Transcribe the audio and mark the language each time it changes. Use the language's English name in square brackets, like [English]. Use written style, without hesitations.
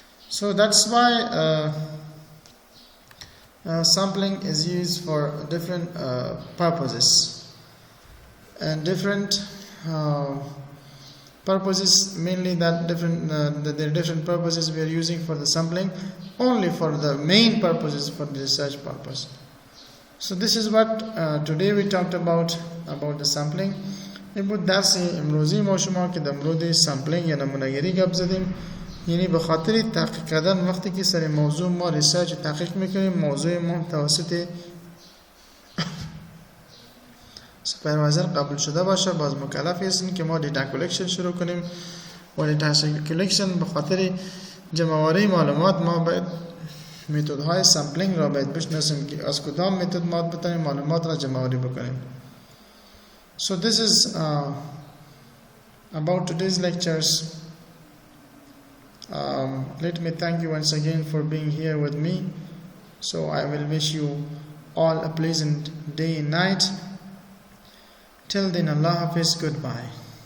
[English] So that's why sampling is used for different purposes, and different purposes, mainly that there are different purposes we are using for the sampling, only for the main purposes for the research purpose. So this is what today we talked about the sampling. [Persian] بود درس امروزی ما شما که در مورد سامپلینگ یا نمونه‌گیری گپ زدیم، یعنی به خاطر تحقیق کردن وقتی که سر موضوع ما ریسرچ تحقیق میکنیم، موضوع ما توسط سوپروایزر قبول شده باشه، باز مکلف هستیم که ما دیتا کلکشن شروع کنیم و دیتا کلکشن به خاطر جمع‌آوری معلومات ما باید متدهای سامپلینگ را باید بشناسیم که از کدام متد ما بتونیم معلومات را جمع‌آوری بکنیم. [English] So this is about today's lectures. Let me thank you once again for being here with me. So I will wish you all a pleasant day and night. Till then, Allah Hafiz, goodbye.